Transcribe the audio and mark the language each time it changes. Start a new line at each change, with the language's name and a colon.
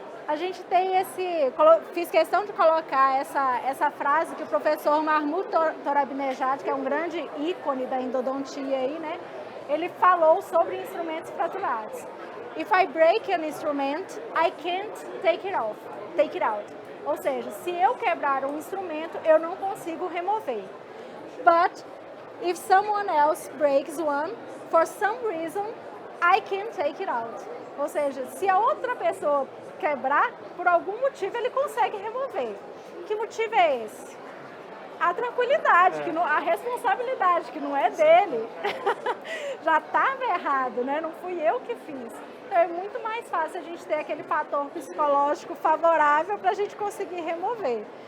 Portuguese: A gente tem fiz questão de colocar essa frase que o professor Mahmoud Torabinejad, que é um grande ícone da endodontia aí, né? Ele falou sobre instrumentos fraturados.
English: If I break an instrument, I can't take it out.
Portuguese: Ou seja, se eu quebrar um instrumento, eu não consigo remover.
English: But if someone else breaks one, for some reason, I can take it out.
Portuguese: Ou seja, se a outra pessoa quebrar, por algum motivo ele consegue remover. Que motivo é esse? A tranquilidade, a responsabilidade, que não é dele. Já estava errado, né? Não fui eu que fiz. Então é muito mais fácil a gente ter aquele fator psicológico favorável para a gente conseguir remover.